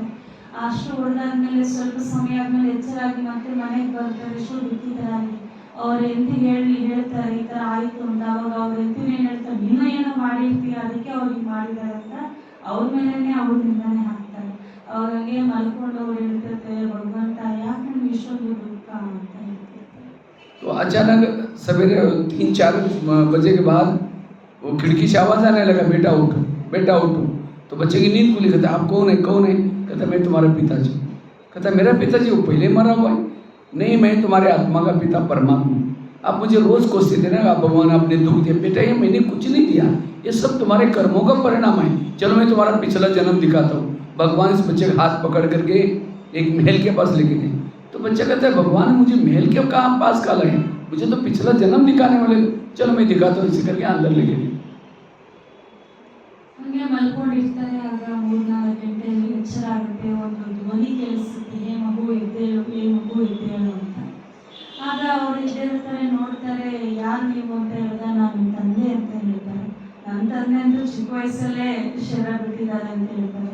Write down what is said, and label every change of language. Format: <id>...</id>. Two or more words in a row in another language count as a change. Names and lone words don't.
<kn>ಅಷ್ಟು ಹೊಡೆದಾದ್ಮೇಲೆ ಸ್ವಲ್ಪ ಸಮಯ ಆದಮೇಲೆ ಎಚ್ಚರಾಗಿ ಮತ್ತೆ ಮನೆಗೆ ಬರ್ತಾರೆ, ಎಷ್ಟು ಬಿತ್ತಿದ್ದಾರಾಗಿ. ಅವ್ರ ಹೆಂಡತಿಗೆ ಹೇಳ್ತಾರೆ ಈ ಥರ ಆಯಿತು ಅಂತ. ಅವಾಗ ಅವ್ರ ಹೆಂಡತಿನ ಏನು ಹೇಳ್ತಾರೆ, ನೀನು ಏನೋ ಮಾಡಿರ್ತೀಯ ಅದಕ್ಕೆ ಅವ್ರಿಗೆ ಮಾಡಿದ್ದಾರೆ ಅಂತ ಅವ್ರ ಮೇಲೇ ಅವ್ರ ನಿಂದನೆ ಹಾಕ್ತಾರೆ. ಅವ್ರಿಗೆ ಮಲ್ಕೊಂಡು ಅವ್ರು ಹೇಳ್ತಿರ್ತಾರೆ, ಭಗವಂತ ಯಾಕೆ ನಮ್ಗೆ ಇಷ್ಟೊಂದು ದುಃಖ ಅಂತ ಹೇಳ್ತಿರ್ತಾರೆ.</kn> <hi>तो अचानक सवेरे 3-4 बजे के बाद वो खिड़की से आवाज़ आने लगा, बेटा उठो, बेटा उठो। तो बच्चे की नींद खुली। कहता आप कौन है, कौन है? कहता मैं तुम्हारा पिताजी। कहता मेरा पिताजी? वो पहले मरा हुआ है। नहीं, मैं तुम्हारे आत्मा का पिता परमात्मा। आप मुझे रोज़ कोसते थे ना, आप भगवान आपने दुख दिया। बेटा ये मैंने कुछ नहीं दिया, ये सब तुम्हारे कर्मों का परिणाम है। चलो मैं तुम्हारा पिछला जन्म दिखाता हूँ। भगवान इस बच्चे का हाथ पकड़ करके एक महल के पास लेके गए। तो बच्चा कहता है भगवान मुझे महल के कहाँ पास का लाए, मुझे तो पिछला जन्म दिखाने वाले, चलो मैं दिखाता हूँ। इसी करके अंदर लेके गए।</hi> <kn>ಹಂಗೆ ಮಲ್ಕೊಂಡಿರ್ತಾರೆ. ಆಗ 3-4 ಗಂಟೆಯಲ್ಲಿ ಎಚ್ಚರ ಆಗುತ್ತೆ. ಒಂದು ಧ್ವನಿ ಕೇಳಿಸುತ್ತೆ, ಹೇ ಮಗು ಎದ್ದೇಳು, ಹೇ ಮಗು ಎದ್ದೇಳು ಅಂತ. ಆಗ ಅವ್ರು ಎದ್ದೇಳ್ತಾರೆ, ನೋಡ್ತಾರೆ, ಯಾರು ನೀವು ಅಂತ ಹೇಳಿದಾಗ ನಾನು ನಿಮ್ಮ ತಂದೆ ಅಂತ ಹೇಳ್ತಾರೆ. ನನ್ನ ತಂದೆ ಅಂತೂ ಚಿಕ್ಕ ವಯಸ್ಸಲ್ಲೇ ಶರ ಬಿಟ್ಟಿದ್ದಾರೆ ಅಂತ ಹೇಳ್ತಾರೆ.</kn>